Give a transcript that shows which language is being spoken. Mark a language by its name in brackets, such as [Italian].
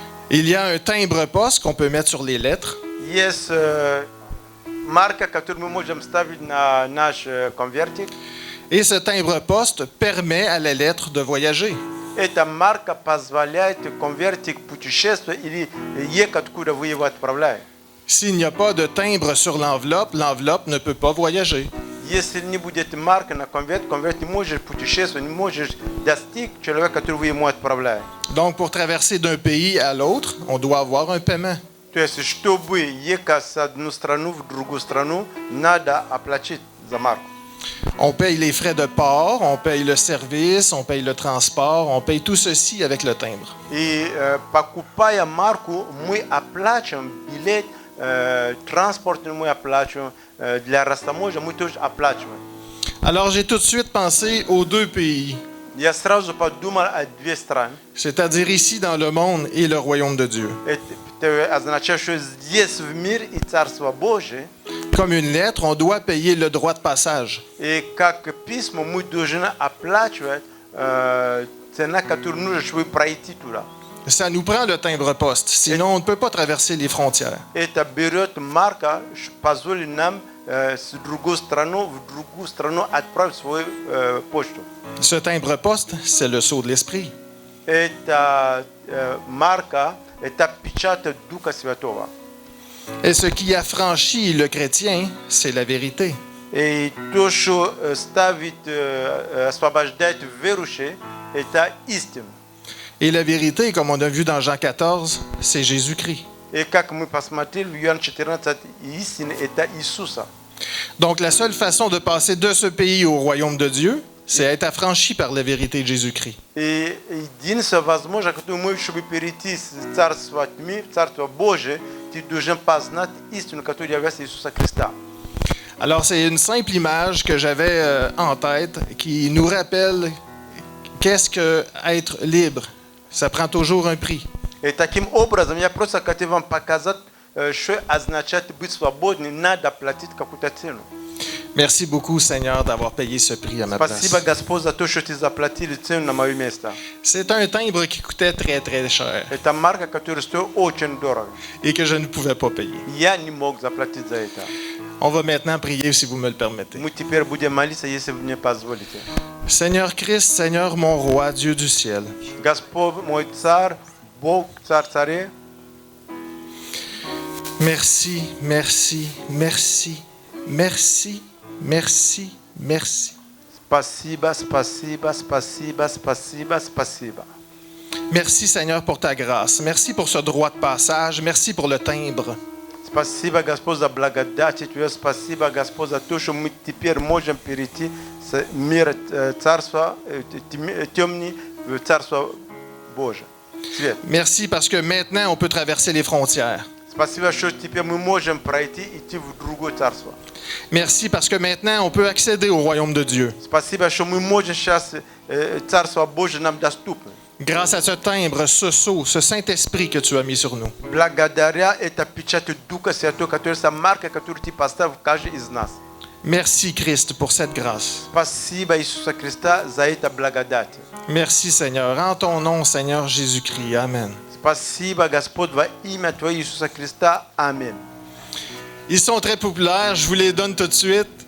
[French] Il y a un timbre-poste qu'on peut mettre sur les lettres. [Russian] Есть марка, которую мы можем ставить на наш конвертик. [French] Et ce timbre-poste permet à la lettre de voyager. [Russian] Эта марка позволяет конвертик путешествовать или ехать, куда вы его отправляете. [French] S'il n'y a pas de timbre sur l'enveloppe, l'enveloppe ne peut pas voyager. [Russian] Если не будет марка на конверт не может путешествовать, не может достичь человека, который вы ему отправляете. [French] Donc pour traverser d'un pays à l'autre, on doit avoir un paiement. [Russian] То есть, чтобы ехать с одной страны в другую страну, надо оплатить за марку. [French] On paye les frais de port, on paye le service, on paye le transport, on paye tout ceci avec le timbre. [Russian] И покупая марку, мы оплачиваем билет, транспорт мы оплачиваем, для растаможки мы тоже оплачиваем. [French] Alors j'ai tout de suite pensé aux deux pays, [Russian] Я сразу подумал о две страны. [French] c'est-à-dire ici dans le monde et le royaume de Dieu. [Russian] Это означает, что здесь в мир и Царство Божие. [French] Comme une lettre, on doit payer le droit de passage. [Russian] И как письмо мы должны оплачивать цена, которую нужно, чтобы пройти туда. [French] Ça nous prend le timbre-poste, sinon on ne peut pas traverser les frontières. [Russian] Это берет марка, позволит нам с другой страны в другую страну отправить свою почту. [French] Ce timbre-poste, c'est le sceau de l'esprit. [Russian] Это марка, это печать Духа Святого. [French] Et ce qui affranchit le chrétien, c'est la vérité. [Russian] И то, что ставит, освобождает верующих, это истина. [French] Et la vérité, comme on a vu dans Jean 14, c'est Jésus-Christ. [Russian] И как мы посмотрели в Иоанна 14, истина это Иисуса. [French] Donc la seule façon de passer de ce pays au royaume de Dieu, c'est être affranchi par la vérité de Jésus-Christ. [Russian] И единственная возможность, которую мы, чтобы перейти с Царства тьмы в Царство Божие, ты должен познать истину, которая является Иисуса Христа. [French] Alors c'est une simple image que j'avais en tête qui nous rappelle qu'est-ce que être libre. Ça prend toujours un prix. [Russian] И таким образом, я просто хотел вам показать, что означает быть свободным, надо платить какую-то цену. [French] Merci beaucoup, Seigneur, d'avoir payé ce prix à ma place. [Russian] Спасибо, Господь, за то, что ты заплатили цену на мое место. [French] C'est un timbre qui coûtait très, très cher [Russian] Это марка, которая стоит очень дорого. [French] et que je ne pouvais pas payer. [Russian] Я не мог заплатить за это. [French] On va maintenant prier, si vous me le permettez. [Russian] Мы теперь будем молиться, если вы мне позволите. [French] Seigneur Christ, Seigneur mon roi, Dieu du ciel, [Russian] Господь мой царь, Бог, царь царей, [French] merci, merci, merci, merci, merci, merci. [Russian] спасибо, спасибо, спасибо, спасибо, спасибо. [French] Merci, Seigneur, pour ta grâce. Merci pour ce droit de passage. Merci pour le timbre. [Russian] Спасибо, Господь, за благодать Твою. Спасибо, Господь, за то, что мы теперь можем перейти с мира царства темни в Царство Божие. Свет. [French] Merci parce que maintenant, on peut traverser les frontières. [Russian] Спасибо, что теперь мы можем пройти и идти в другое царство. [French] Merci parce que maintenant, on peut accéder au royaume de Dieu. [Russian] Спасибо, что мы можем сейчас Царство Божие нам доступно. [French] Grâce à ce timbre, ce sceau, ce Saint-Esprit que tu as mis sur nous. [Russian] Благодаря этой печати Духа Святого, которая это марка, которую ты поставил в каждый из нас. [French] Merci, Christ, pour cette grâce. [Russian] Спасибо, Иисуса Христа, за это благодать. [French] Merci, Seigneur. En ton nom, Seigneur Jésus-Christ. Amen. [Russian] Спасибо, Господь, во имя Твое Иисуса Христа. Аминь. [French] Ils sont très populaires. Je vous les donne tout de suite.